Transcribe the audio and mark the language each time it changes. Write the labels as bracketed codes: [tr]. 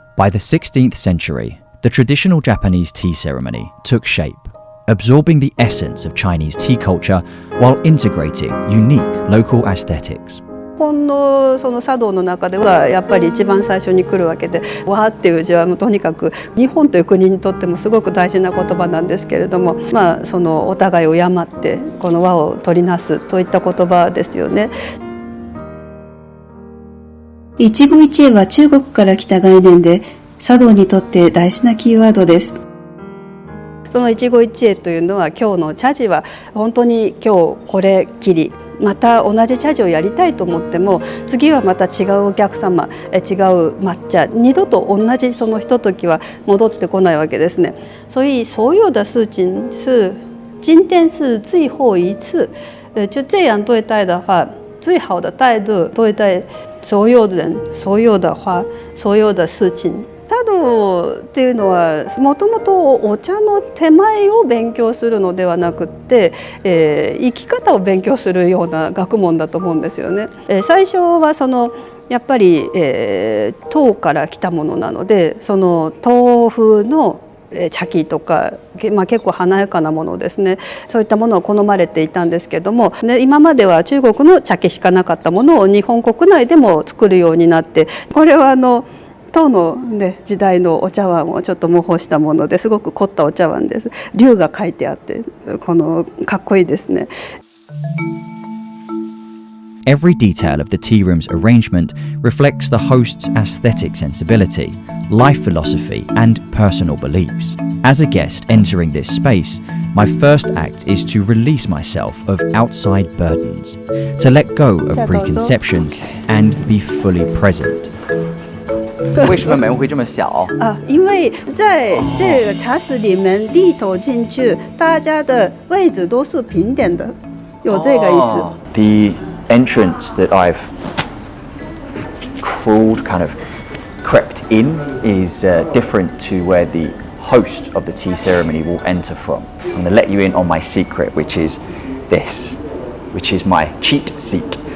[en] the 16th century, the traditional Japanese tea ceremony took shape, absorbing the essence of Chinese tea culture while integrating unique local aesthetics. [ja] 日本のその茶道の中ではやっぱり一番最初に来るわけで、和っていう字はもうとにかく日本という国にとってもすごく大事な言葉なんですけれども、そのお互いを敬ってこの和を取りなすといった言葉ですよね。一期一会は中国から来た概念で、茶道にとって大事なキーワードです。その一期一会というのは、今日の茶事は本当に今日これきり、また同じ茶事をやりたいと思っても、次はまた違うお客様、違う抹茶、二度と同じそのひとときは戻ってこないわけですね。 [zh] 所以所有的事情是今天是最后一次，就这样对待的话，最好的态度对待所有人、所有的花、所有的事情。 [ja] 茶道っていうのはもともとお茶の手前を勉強するのではなくって、生き方を勉強するような学問だと思うんですよね。最初はそのやっぱり、唐から来たものなので、その唐風の茶器とか、結構華やかなものですね、そういったものを好まれていたんですけども、今までは中国の茶器しかなかったものを日本国内でも作るようになって、これは唐の、時代のお茶碗をちょっと模倣したものですごく凝ったお茶碗です。龍が書いてあって、かっこいいですね。 [en] Every detail of the tea room's arrangement reflects the host's aesthetic sensibility, life philosophy, and personal beliefs. As a guest entering this space, my first act is to release myself of outside burdens, to let go of preconceptions, and be fully present. [zh] 为什么门会这么小？因为在这个茶室里面，一走进去，大家的位置都是平点的，有这个意思。 [en] The entrance that I've kind of crept in is different to where the host of the tea ceremony will enter from. I'm going to let you in on my secret, which is this, which is my cheat seat.